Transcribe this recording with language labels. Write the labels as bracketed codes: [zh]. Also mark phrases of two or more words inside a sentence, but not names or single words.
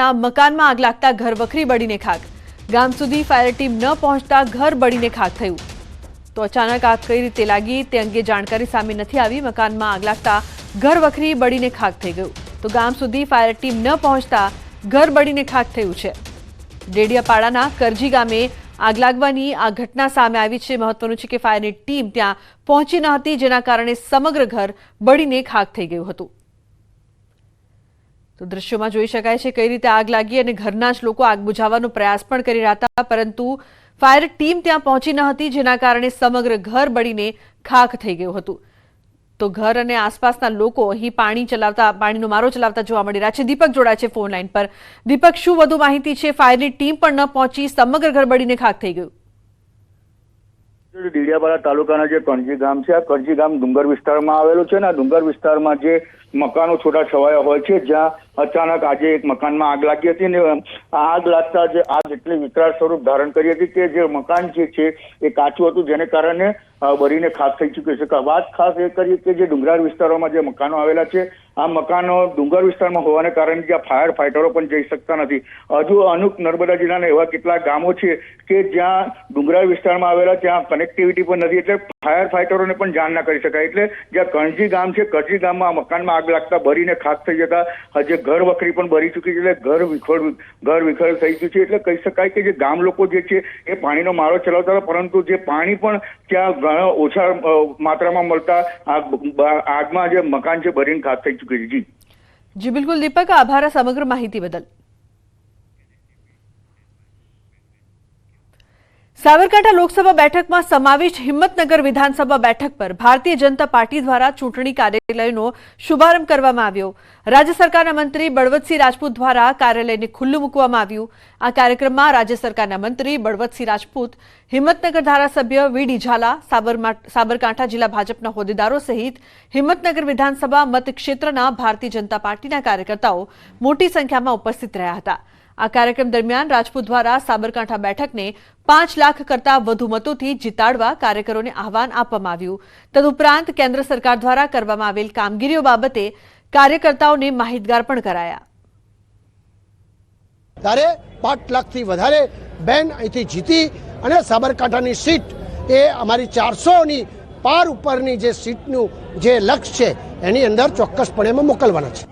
[gu] મકાનમાં આગ લાગતા ઘર વખરી બળીને ખાક. ગામ સુધી ફાયર ટીમ ન પહોંચતા ઘર બળીને ખાક થયું। તો અચાનક આગ કઈ રીતે લાગી તે અંગે જાણકારી સામે નથી આવી। મકાનમાં આગ લાગતા ઘર વખરી બળીને ખાક થઈ ગયું. તો ગામ સુધી ફાયર ટીમ ન પહોંચતા ઘર બળીને ખાક થયું છે। ડેડિયાપાડાના કરજી ગામે આગ લાગવાની આ ઘટના સામે આવી છે। મહત્વનું છે કે ફાયરની ટીમ ત્યાં પહોંચી ન હતી જેના કારણે સમગ્ર ઘર બળીને ખાક થઈ ગયું હતું। તો દૃશ્યોમાં જોઈ શકાય છે કઈ રીતે આગ લાગી અને ઘરના જ લોકો આગ બુઝાવવાનો પ્રયાસ પણ કરી રહ્યા હતા પરંતુ ફાયર ટીમ ત્યાં પહોંચી ન હતી જેના કારણે સમગ્ર ઘર બળીને ખાક થઈ ગયું હતું। તો ઘર અને આસપાસના લોકો અહીં પાણીનો મારો ચલાવતા જોવા મળી રહ્યા છે। દીપક જોડાય છે ફોન લાઈન પર। દીપક, શું વધુ માહિતી છે? ફાયરની ટીમ પણ ન પહોંચી, સમગ્ર ઘર બળીને ખાક થઈ ગયું। ડેડિયાપાડા તાલુકાના જે કરજી ગામ છે આ કરજી ગામ ડુંગર વિસ્તારમાં આવેલું છે। આ ડુંગર વિસ્તારમાં જે મકાનો છૂટા છવાયા હોય છે જ્યાં અચાનક આજે એક મકાનમાં આગ લાગી હતી ને આગ લાગતા જે આગ એટલી વિકરાળ સ્વરૂપ ધારણ કરી હતી કે જે મકાન જે છે એ કાચું હતું જેને કારણે બળીને ખાક થઈ ચૂક્યો છે। વાત ખાસ એ કરીએ કે જે ડુંગરાળ વિસ્તારોમાં જે મકાનો આવેલા છે આ મકાનો ડુંગર વિસ્તારમાં હોવાને કારણે જ્યાં ફાયર ફાઇટરો પણ જઈ શકતા નથી। હજુ અમુક નર્મદા જિલ્લાના એવા કેટલાક ગામો છે કે જ્યાં ડુંગરાળ વિસ્તારમાં આવેલા ત્યાં કનેક્ટિવિટી પણ નથી એટલે ફાયર ફાઇટરોને પણ જાણ ના કરી શકાય। એટલે જ્યાં કરજી ગામ છે કરજી ગામમાં મકાનમાં આગ લાગતા બળીને ખાક થઈ જતા હજી ઘર વખરી પણ બળી ચૂકી છે। ઘર વિખર થઈ ગયું છે। એટલે કહી શકાય કે જે ગામ લોકો જે છે એ પાણીનો મારો ચલાવતા હતા પરંતુ જે પાણી પણ ત્યાં ઘણા ઓછા માત્રામાં મળતા આગમાં જે મકાન છે બળીને ખાક થઈ ચૂકી છે। જી બિલકુલ દીપક, આભાર સમગ્ર માહિતી બદલ। સાબરકાંઠા લોકસભા બેઠકમાં સમાવિષ્ટ હિંમતનગર વિધાનસભા બેઠક પર ભારતીય જનતા પાર્ટી દ્વારા ચૂંટણી કાર્યાલયનો શુભારંભ કરવામાં આવ્યો। રાજ્ય સરકારના મંત્રી બળવંતસિંહ રાજપૂત દ્વારા કાર્યાલયને ખુલ્લું મૂકવામાં આવ્યું। આ કાર્યક્રમમાં રાજ્ય સરકારના મંત્રી બળવંતસિંહ રાજપૂત, હિંમતનગર ધારાસભ્ય વીડી ઝાલા, સાબરકાંઠા જિલ્લા ભાજપના હોદ્દેદારો સહિત હિંમતનગર વિધાનસભા મતક્ષેત્રના ભારતીય જનતા પાર્ટીના કાર્યકર્તાઓ મોટી સંખ્યામાં ઉપસ્થિત રહ્યા હતા। આ કાર્યક્રમ દરમિયાન રાજપૂત દ્વારા સાબરકાંઠા બેઠકને 5 લાખ કરતા વધુ મતોથી જીતાડવા કાર્યકરોને આહવાન આપવામાં આવ્યું। તદુપરાંત કેન્દ્ર સરકાર દ્વારા કરવામાં આવેલ કામગીરીઓ બાબતે કાર્યકર્તાઓને માહિતગાર પણ કરાયા। ત્યારે 5 લાખથી વધારે બેન અહીંથી જીતી અને સાબરકાંઠાની સીટ એ અમારી 400ની પાર ઉપરની જે સીટનું જે લક્ષ્ય છે એની અંદર ચોક્કસપણે અમે મોકલવાના છે.